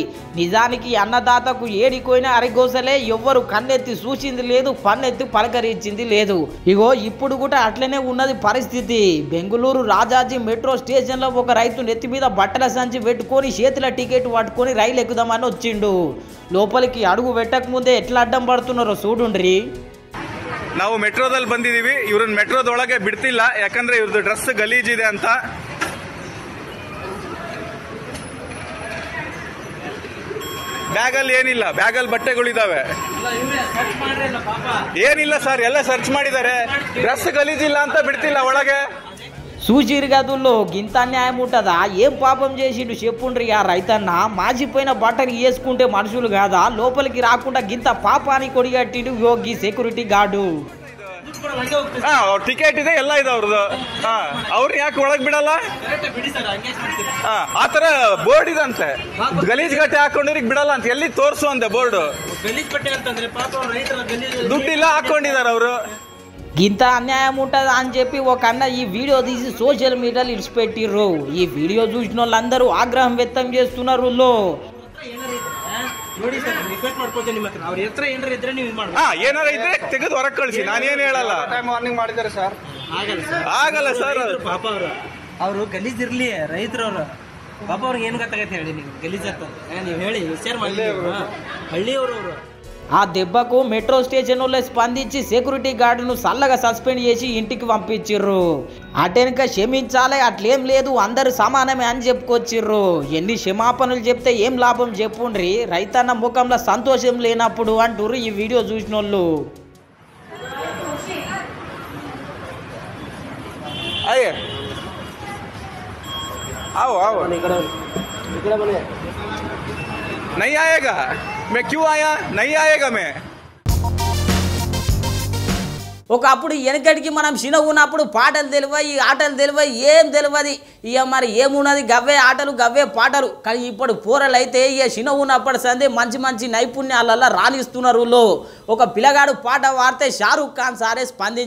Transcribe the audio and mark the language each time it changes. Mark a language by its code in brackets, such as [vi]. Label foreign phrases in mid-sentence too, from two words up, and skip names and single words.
[te] నిజానికి అన్నదాతకు ఏడికోయిన అరిగోసలే, ఎవ్వరు కన్నెత్తి చూసింది లేదు, పన్నెత్తి పలకరించింది లేదు. ఇగో ఇప్పుడు కూడా అట్లనే ఉన్నది పరిస్థితి. బెంగళూరు రాజాజీ మెట్రో స్టేషన్లో ఒక రైతు నెత్తి మీద బట్టల సంచి పెట్టుకొని చేతుల టికెట్ పట్టుకొని రైలు ఎక్కుదామని వచ్చిండు. లోపలికి అడుగు పెట్టక ముందే ఎట్లా అడ్డం పడుతున్నారో చూడుండ్రి. [kn] ನಾವು ಮೆಟ್ರೋದಲ್ಲಿ ಬಂದಿದ್ದೀವಿ, ಇವ್ರನ್ನ ಮೆಟ್ರೋದೊಳಗೆ ಬಿಡ್ತಿಲ್ಲ, ಯಾಕಂದ್ರೆ ಇವ್ರದ್ದು ಡ್ರೆಸ್ ಗಲೀಜಿದೆ ಅಂತ. ಬ್ಯಾಗಲ್ಲಿ ಏನಿಲ್ಲ, ಬ್ಯಾಗಲ್ಲಿ ಬಟ್ಟೆಗಳಿದಾವೆ. ಏನಿಲ್ಲ ಸರ್, ಎಲ್ಲ ಸರ್ಚ್ ಮಾಡಿದ್ದಾರೆ, ಡ್ರೆಸ್ ಗಲೀಜಿಲ್ಲ ಅಂತ ಬಿಡ್ತಿಲ್ಲ ಒಳಗೆ. [te] చూసిరు గదుల్లో గింత అన్యాయం ఉంటుందా? ఏం పాపం చేసిండు చెప్పుండ్రి ఆ రైతన్న. మాజిపోయిన బట్టలు వేసుకుంటే మనుషులు కాదా? లోపలికి రాకుండా గింత పాపానికి కొడిగట్టిండు యోగి [en] security guard. [kn] ಟಿಕೆಟ್ ಇದೆ, ಎಲ್ಲ ಇದೆ ಅವ್ರದ್ದು. ಅವ್ರನ್ನ ಯಾಕೆ ಒಳಗ್ ಬಿಡಲ್ಲ? ಆತರ ಬೋರ್ಡ್ ಇದಂತೆ, ಗಲೀಜ್ ಗಟ್ಟೆ ಹಾಕೊಂಡಿರಿಗೆ ಬಿಡಲ್ಲ ಅಂತ. ಎಲ್ಲಿ ತೋರ್ಸು ಅಂತೆ ಬೋರ್ಡ್. ದುಡ್ಡಿಲ್ಲ ಹಾಕೊಂಡಿದ್ದಾರೆ ಅವರು. [te] గింత అన్యాయం ఉంటుందా అని చెప్పి ఒక అన్న ఈ వీడియో తీసి సోషల్ మీడియాలో ఇడిచిపెట్టిర్రు. ఈ వీడియో చూసిన వాళ్ళందరూ ఆగ్రహం వ్యక్తం చేస్తున్నారు. [kn] ಏನಾರ ಇದ್ರೆ ತೆಗೆದು ಹೊರಗೆ ಕಳಿಸಿ, ನಾನೇನು ಹೇಳಲ್ಲ. ವಾರ್ನಿಂಗ್ ಮಾಡಿದ್ದಾರೆ ಸರ್, ಆಗಲ್ಲ ಸರ್. ಪಾಪ ಅವರು ಗಲೀಜ್ ಇರ್ಲಿ, ರೈತರವ್ರು ಪಾಪ ಅವ್ರಿಗೆ ಏನು ಗೊತ್ತಾಗತ್ತೆ ಹೇಳಿ, ನೀವು ಗಲೀಜ್ ಆಗ್ತದೆ ನೀವು ಹೇಳಿ ವಿಚಾರ ಮಾಡಿ. ಹಳ್ಳಿಯವರು ಅವರು [te] ఆ దెబ్బకు [en] metro station [te] వాళ్ళు స్పందించి సెక్యూరిటీ గార్డును సల్లగా సస్పెండ్ చేసి ఇంటికి పంపించిర్రు. అటెనక క్షమించాలి, అట్లేం లేదు, అందరు సమానమే అని చెప్పుకొచ్చిర్రు. ఎన్ని క్షమాపణలు చెప్తే ఏం లాభం చెప్పుండ్రి, రైతన్న ముఖంలో సంతోషం లేనప్పుడు అంటుర్రు ఈ వీడియో చూసిన వాళ్ళు. [hi] नहीं आएगा, मैं क्यों आया? नहीं आएगा मैं. [te] ఒకప్పుడు వెనకటికి మనం చిన్న ఉన్నప్పుడు పాటలు తెలివయి, ఆటలు తెలివయి, ఏం తెలియదు. ఇక మరి ఏమున్నది, గవ్వే ఆటలు గవ్వే పాటలు. కానీ ఇప్పుడు పోరలు అయితే ఇక చిన్న ఉన్నప్పటి సందే మంచి నైపుణ్యాలలో రాణిస్తున్నారు. ఒక పిల్లగాడు పాట వాడితే షారూక్ ఖాన్ సారే స్పందించిండు.